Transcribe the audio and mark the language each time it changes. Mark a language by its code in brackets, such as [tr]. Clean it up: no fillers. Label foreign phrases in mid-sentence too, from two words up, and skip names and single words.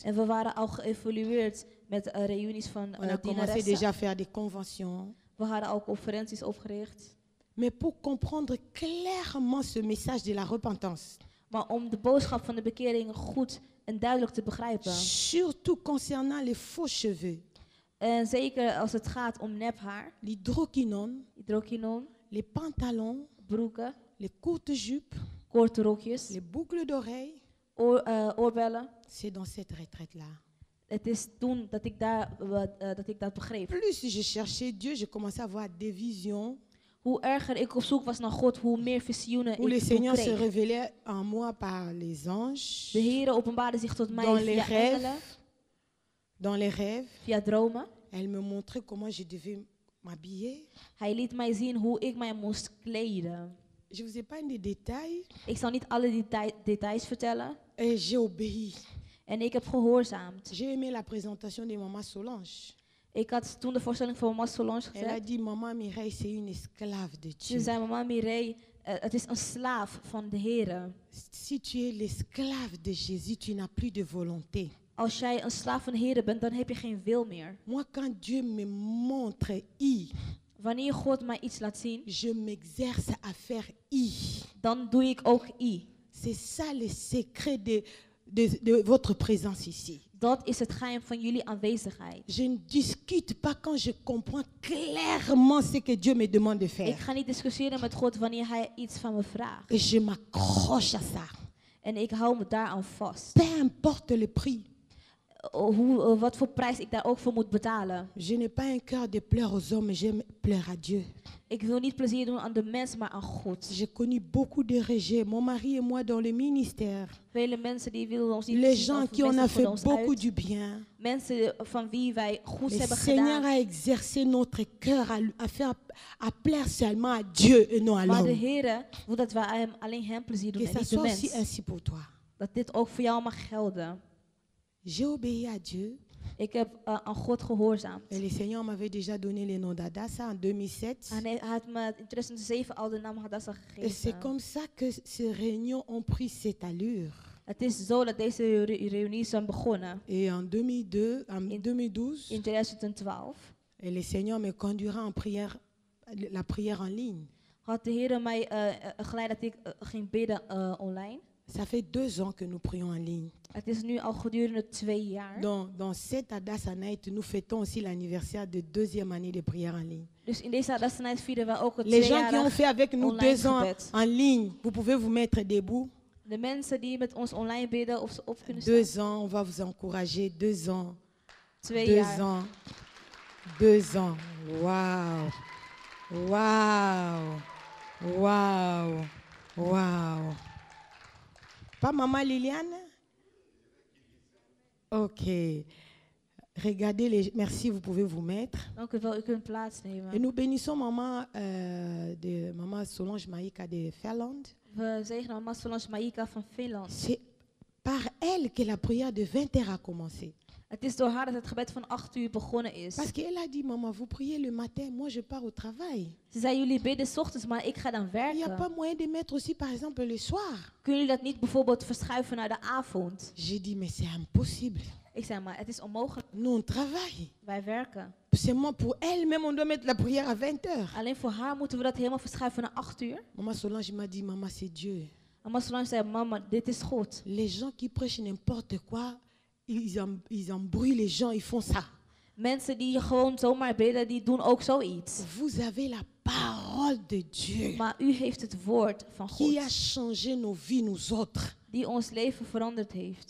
[nl] En we waren al geëvolueerd met reunies van [fr] On a commencé [nl] dienaressen. [fr] déjà à faire des conventions. [nl] We hadden al conferenties opgericht. [fr] Mais pour comprendre clairement ce message de la repentance, [nl] Maar om de boodschap van de bekering goed en duidelijk te begrijpen. [fr] surtout concernant les faux cheveux, [nl] En zeker als het gaat om nephaar, [fr] l'hydroquinone, [nl] hydroquinon, [fr] les pantalons, [nl] broeken, [fr] les courtes jupes, [nl] korte rokjes, [fr] les boucles d'oreilles, [nl] oorbellen. [fr] c'est dans cette retraite-là. [nl] Het is toen dat ik dat begreep. [fr] Plus je cherchais Dieu, je commençais à avoir des visions [nl] Hoe erger ik op zoek was naar God, hoe meer visioenen [fr] où le [nl] ik toen [fr] Seigneur se [nl] kreeg. [fr] révélait en moi par les anges, [nl] De Heer openbaarde zich tot mij [fr] dans les [nl] via engelen, [fr] rêves. Dans les rêves, [nl] via dromen. [fr] elle me montrait comment je devais m'habiller. [nl] Hij liet mij zien hoe ik mij moest kleden. [fr] Je ne vous ai pas des détails. [nl] Ik zal niet alle details vertellen. [fr] Et j'ai obéi. [nl] En ik heb gehoorzaamd. [fr] J'ai aimé la présentation de Maman Solange. [nl] Ik had toen de voorstelling van mama Solange [fr] Elle a [nl] gezet. [fr] dit, Maman Mireille, c'est une esclave de [nl] Ze [fr] Dieu. [nl] zei, mama Mireille, het is een slaaf van de Heer. [fr] Si tu es l'esclave de Jésus, tu n'as plus de volonté. [nl] Als jij een slaaf van de Heer bent, dan heb je geen wil meer. [fr] Moi, quand Dieu me montre I, [nl] Wanneer God mij iets laat zien, [fr] je m'exerce à faire I. [nl] dan doe ik ook I. [fr] C'est ça le secret de votre présence ici. [nl] Dat is het geheim van jullie aanwezigheid. [fr] Je ne discute pas quand je comprends clairement ce que Dieu me demande de [nl] Ik [fr] faire. [nl] ga niet discussiëren met God wanneer hij iets van me vraagt. [fr] Et je m'accroche à ça. [nl] En ik hou me daaraan vast. [fr] Peu importe le prix. [nl] Wat voor prijs ik daar ook voor moet betalen. [fr] Je n'ai pas un cœur de pleurs aux hommes, mais je pleure à Dieu. [nl] Ik wil niet plezier doen aan de mens, maar aan God. [fr] J'ai connu beaucoup de rejets. Mon mari et moi dans le ministère. [nl] Vele mensen die willen ons niet [fr] Les [nl] zien [fr] gens [nl] of [fr] qui on [nl] mensen [fr] a [nl] voelen [fr] fait [nl] ons [fr] beaucoup [nl] uit. [fr] du bien. [nl] Mensen van wie wij goeds [fr] Le [nl] hebben [fr] Seigneur [nl] gedaan. [fr] a exercé notre cœur à plaire seulement à Dieu et non à [nl] Maar de [fr] l'homme. [nl] Heer wil dat wij alleen hem plezier doen [fr] Que [nl] en [fr] ça [nl] niet de [fr] soit aussi [nl] mens. [fr] ainsi pour toi. [nl] Dat dit ook voor jou mag gelden. [fr] J'ai obéi à Dieu. [nl] Ik heb aan God gehoorzaamd. [fr] Et le Seigneur m'avait déjà donné le nom d'Adassa en 2007. [nl] En hij had me in 2007 al de naam Hadassah [fr] Et c'est [nl] gegeven. [fr] comme ça que ces réunions ont pris cette allure. [nl] Het is zo dat deze reunies zijn begonnen [fr] Et en 2012, [nl] in 2012. [fr] et le Seigneur me conduira en prière, la prière en ligne. [nl] Had de Heer mij geleid dat ik ging bidden online. [fr] Ça fait 2 ans que nous prions en ligne. [nl] Het is nu al gedurende 2 jaar. [fr] Dans cette Adassa Night, nous fêtons aussi l'anniversaire de 2e année de prière en ligne. [nl] Dus in deze Hadassah Night vieren wij ook het [fr] Les gens qui ont [nl] 2-jarig [fr] fait avec nous [nl] online [fr] 2 ans [nl] gebed. [fr] en ligne, vous pouvez vous mettre debout. [nl] De mensen die met ons online bidden of ze op kunnen [fr] 2 [nl] staan. [fr] ans, on va vous encourager. 2 ans. 2 [nl] 2 jaar. [fr] ans. 2 ans. Waouh. Waouh. Waouh. Waouh. Pas maman Liliane? Ok. Regardez les... Merci, vous pouvez vous mettre. [nl] Dank u wel, u kunt [fr] Et [nl] plaatsnemen. [fr] nous bénissons maman Solange Maïka de Finlande. [nl] We zegenen mama Solange Maïka van Finland. [fr] C'est par elle que la prière de 20h a commencé. [nl] Het is door haar dat het gebed van 8 uur begonnen is. [fr] Parce qu'elle a dit, maman, vous priez le matin, moi je pars au travail. [nl] Ze zei, jullie bidden 's ochtends, maar ik ga dan [fr] Il n'y a [nl] werken. [fr] pas moyen de mettre aussi, par exemple, le soir. [nl] Kunnen jullie dat niet bijvoorbeeld verschuiven naar de avond? [fr] J'ai dit, mais c'est impossible. [nl] Ik zei, maar het is onmogelijk. [fr] Nous, on travaille. [nl] Wij werken. [fr] Seulement pour elle-même, on doit mettre la prière à 20h. [nl] Alleen voor haar moeten we dat helemaal verschuiven naar 8 uur. [fr] Maman Solange m'a dit, maman, c'est Dieu. [nl] Mama Solange zei, mama, dit is God. [fr] Les gens qui prêchent n'importe quoi, ils embrouillent les gens, ils font ça. [nl] Mensen die gewoon zomaar bidden, die doen ook zoiets. [fr] Vous avez la parole de Dieu [nl] Maar u heeft het woord van God, [fr] qui a changé nos vies, nous autres. [nl] die ons leven veranderd heeft.